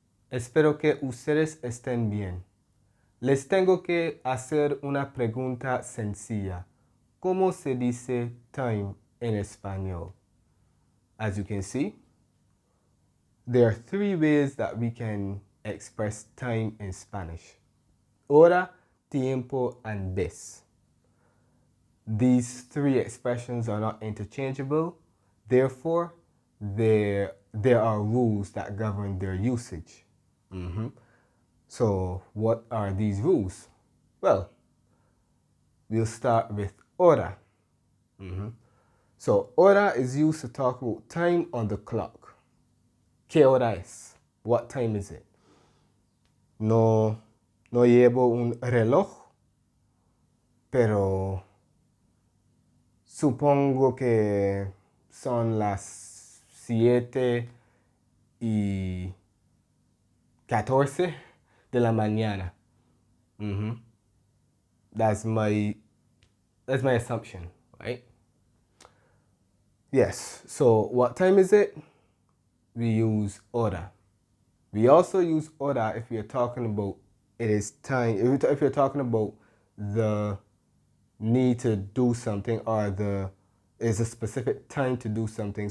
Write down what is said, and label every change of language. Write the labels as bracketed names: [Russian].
[Spanish] Espero que ustedes estén bien. Les tengo que hacer una pregunta sencilla. ¿Cómo se dice time en español? [English] As you can see, there are three ways that we can express time in Spanish. Hora, tiempo, and vez. These three expressions are not interchangeable. Therefore, there are rules that govern their usage. So, what are these rules? Well, we'll start with hora. So, hora is used to talk about time on the clock. [Spanish] ¿Qué hora es? [English] What time is it? [Spanish] No, no llevo un reloj, pero supongo que son las 7:14 de la mañana. [English] That's my assumption, right? Yes. So what time is it? We use hora. We also use hora if we are talking about it is time. If you're talking about the need to do something or is a specific time to do something.